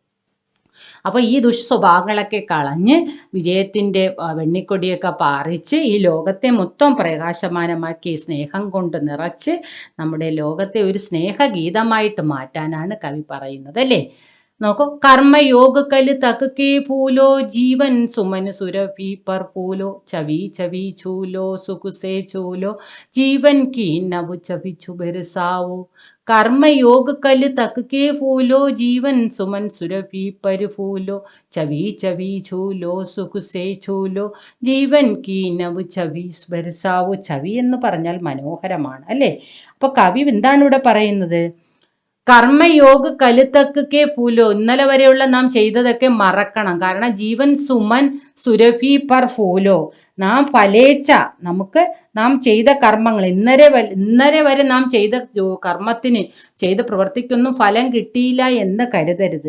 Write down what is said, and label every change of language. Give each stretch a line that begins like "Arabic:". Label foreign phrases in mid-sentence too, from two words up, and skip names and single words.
Malayalam: അപ്പോൾ ഈ ദുഷ്സ്വഭാവങ്ങളൊക്കെ കളഞ്ഞ് വിജയത്തിൻ്റെ വെണ്ണിക്കൊടിയൊക്കെ പാറിച്ച് ഈ ലോകത്തെ മൊത്തം പ്രകാശമാനമാക്കി സ്നേഹം കൊണ്ട് നിറച്ച് നമ്മുടെ ലോകത്തെ ഒരു സ്നേഹഗീതമായിട്ട് മാറ്റാനാണ് കവി പറയുന്നത് അല്ലേ.
Hindi: നോക്കൂ, കർമ്മयोग कल तक के फूलो, जीवन सुमन सुरभि पर फूलो, छवि छवि छूलो सुख से छूलो, जीवन की नव छवि छुबरसाओ. कर्मयोग कल तक के फूलो, जीवन सुमन सुरभि पर फूलो, छवि छवि छूलो सुख से छूलो, जीवन की नव छवि बरसाओ.
Malayalam: ഛവി എന്ന് പറഞ്ഞാൽ മനോഹരമാണ് അല്ലേ. അപ്പോൾ കവി എന്താണ് ഇവിടെ പറയുന്നത്,
Hindi: कर्मयोग कलतक के फूलो,
Malayalam: ഇന്നലെ വരെയുള്ള നാം ചെയ്തതൊക്കെ മറക്കണം. കാരണം
Hindi: जीवन सुमन सुरभि पर फूलो,
Malayalam: നാം ഫലേച്ച, നമുക്ക് നാം ചെയ്ത കർമ്മങ്ങൾ ഇന്നലെ വരെ നാം ചെയ്ത കർമ്മത്തിന്, ചെയ്ത പ്രവൃത്തിക്കൊന്നും ഫലം കിട്ടിയില്ല എന്ന് കരുതരുത്.